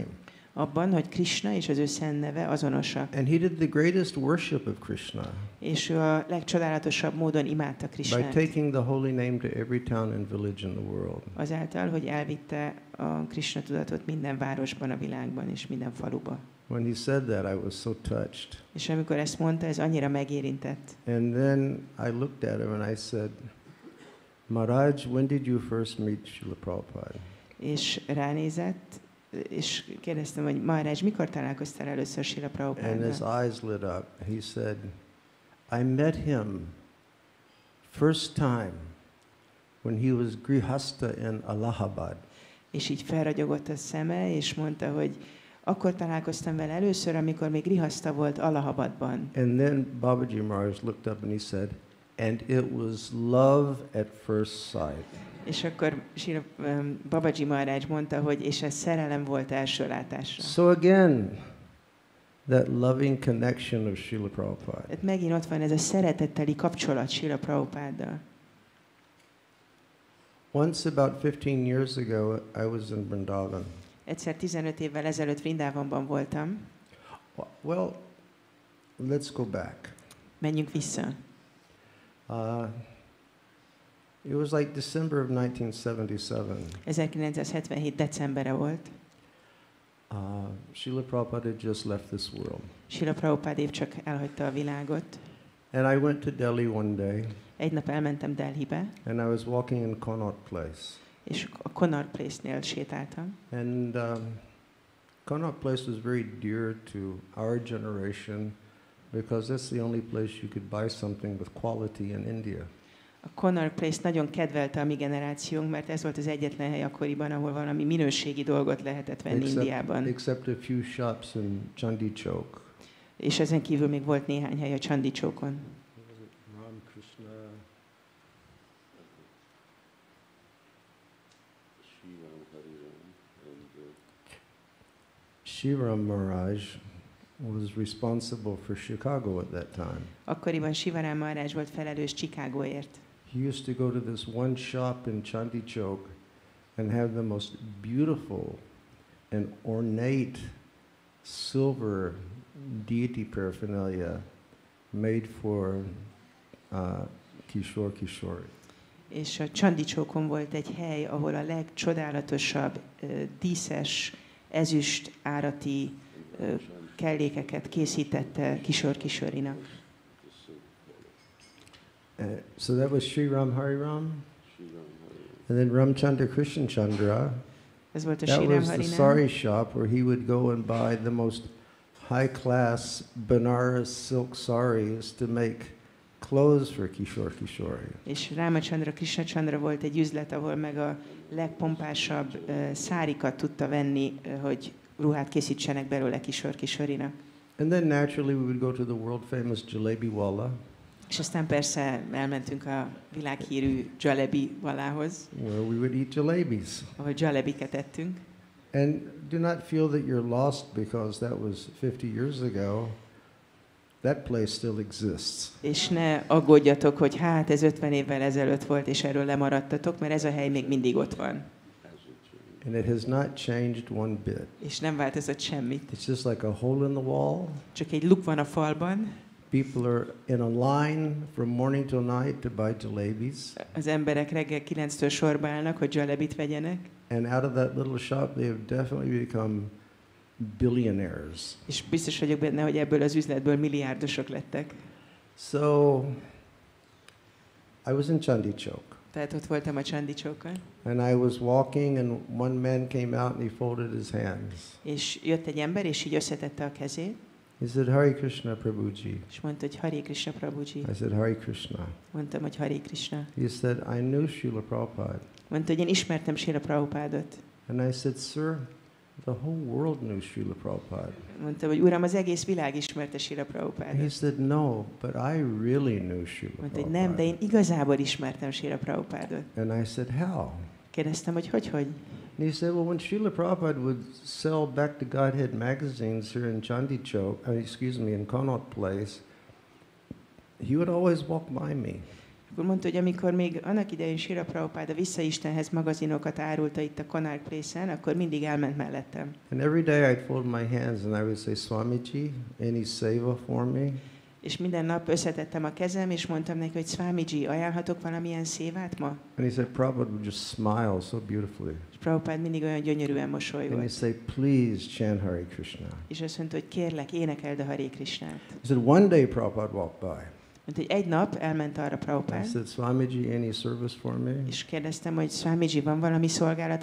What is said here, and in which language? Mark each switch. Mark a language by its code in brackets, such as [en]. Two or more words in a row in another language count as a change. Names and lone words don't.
[hu] Abban, hogy Krishna és az ő szent neve azonosak. [en] And he did the greatest worship of Krishna. [hu] És ő a legcsodálatosabb módon imádta Krishnát. [en] By taking the holy name to every town and village in the world. [hu] Azáltal, hogy elvitte a Krishna tudatot minden városban, a világban és minden faluba. [en] When he said that, I was so touched. [hu] És amikor ezt mondta, ez annyira megérintett. [en] And then I looked at him and I said, Maharaj, when did you first meet Srila Prabhupada? [hu] És ránézett, és kérdeztem, hogy Maharaj, mikor találkoztál először Srila [en] And [hu] Prabhupáddal? [en] his eyes lit up. He said, I met him first time when he was grihasta in Allahabad. [hu] És így felragyogott a szeme, és mondta, hogy akkor találkoztam vele először, amikor még grihasta volt Allahabadban. [en] And then Babaji Maharaj looked up and he said, and it was love at first sight. [hu] És akkor Babaji Maharaj mondta, hogy és ez szerelem volt első látásra. [en] So again, that loving connection of Srila Prabhupada. [hu] Tehát megint ott van ez a szeretetteli kapcsolat Srila Prabhupáddal. [en] Once about 15 years ago, I was in Vrindavan. [hu] Egyszer 15 évvel ezelőtt Vrindavanban voltam. [en] Well, let's go back. [hu] Menjünk vissza. [en] It was like December of 1977. [hu] 1977 decembere volt. [en] Srila Prabhupada had just left this world. [hu] Srila Prabhupada épp csak elhagyta a világot. [en] And I went to Delhi one day. [hu] Egy nap elmentem Delhibe, [en] And I was walking in Connaught Place. [hu] és a Connaught Place-nél sétáltam. [en] And Connaught Place was very dear to our generation because that's the only place you could buy something with quality in India. [hu] A Connaught Place nagyon kedvelte a mi generációnk, mert ez volt az egyetlen hely akkoriban, ahol valami minőségi dolgot lehetett venni Indiában. [en] Except a few shops in Chandi Chowk. [hu] És ezen kívül még volt néhány hely a Chandi Chowkon. [en] Sivarama Maharaj was responsible for Chicago at that time. [hu] Akkoriban Sivarama Maharaj volt felelős Chicagóért. [en] He used to go to this one shop in Chandi Chowk and have the most beautiful and ornate silver deity paraphernalia made for Kishore Kishori. [hu] És a Chandi Chowkon volt egy hely, ahol a legcsodálatosabb díszes ezüst árati kellékeket készítette Kishore Kishorinak. [en] So that was Sri Ram Hari Ram. And then Ramchandra Krishna Chandra. [hu] Ez volt a [en] That Sri Ram was the Hari sari shop where he would go and buy the most high-class Banaras silk saris to make clothes for Kishore Kishori. [hu] És Ramachandra Krishna Chandra volt egy üzlet, ahol meg a legpompásabb szárikat tudta venni, hogy ruhát készítsenek belőle Kishore Kishorinak. [en] And then naturally we would go to the world famous Jalebi Wala. [hu] És aztán persze elmentünk a világhírű Jalebi Walához, [en] Where we would eat jalebis. [hu] ahol jalebiket ettünk. [en] And do not feel that you're lost because that was 50 years ago. That place still exists. [hu] És ne aggódjatok, hogy hát ez 50 évvel ezelőtt volt, és erről lemaradtatok, mert ez a hely még mindig ott van. [en] And it has not changed one bit. [hu] És nem változott semmit. [en] It's just like a hole in the wall. [hu] Csak egy luk van a falban. [en] People are in a line from morning till night to buy jalebis. [hu] Az emberek reggel 9-től sorba állnak, hogy jalebit vegyenek. [en] And out of that little shop they have definitely become billionaires. [hu] És biztos vagyok benne, hogy ebből az üzletből milliárdosok lettek. [en] So I was in Chandi Chowk. [hu] Tehát ott voltam a Chandi Chowkon. [en] And I was walking and one man came out and he folded his hands. [hu] És jött egy ember, és így összetette a kezét. [en] He said, Hare Krishna Prabhuji. [hu] És mondta, hogy Hare Krishna Prabhuji. [en] I said, Hare Krishna. [hu] Mondtam, hogy Hare Krishna. [en] He said, I knew Srila Prabhupada. [hu] Mondta, hogy én ismertem Srila Prabhupádot. [en] And I said, sir, the whole world knew Srila Prabhupada. [hu] Mondta, hogy uram, az egész világ ismerte Srila [en] And he [hu] Prabhupádot. [en] said, no, but I really knew Srila [hu] Mondta, hogy nem, de [en] Prabhupada. [hu] én igazából ismertem Srila Prabhupádot. [en] And I said, how? [hu] Kérdeztem, hogy hogy? [en] And he said, well, when Srila Prabhupada would sell Back to Godhead magazines here in Chandi Chowk, in Connaught Place, he would always walk by me. [hu] Akkor mondta, hogy amikor még annak idején Srila Prabhupada Vissza Istenhez magazinokat árulta itt a Connaught Place-en, akkor mindig elment mellettem. [en] And every day I'd fold my hands and I would say, Swamiji, any seva for me? [hu] És minden nap összetettem a kezem, és mondtam neki, hogy Swamiji, ajánlhatok valamilyen szévát ma? [en] And he said, Prabhupada would just smile so beautifully. [hu] És Prabhupád mindig olyan gyönyörűen [en] And he'd [hu] mosolygott. [en] say, please chant Hare Krishna. [hu] És azt mondta, hogy kérlek, énekeld a Hare Krishnát. [en] He said, one day Prabhupada walked by. [hu] Hogy egy nap elment arra [en] I [hu] Prabhupád, [en] said, Swamiji, any service for me? [hu] és kérdeztem, hogy Swamiji, van valami szolgálata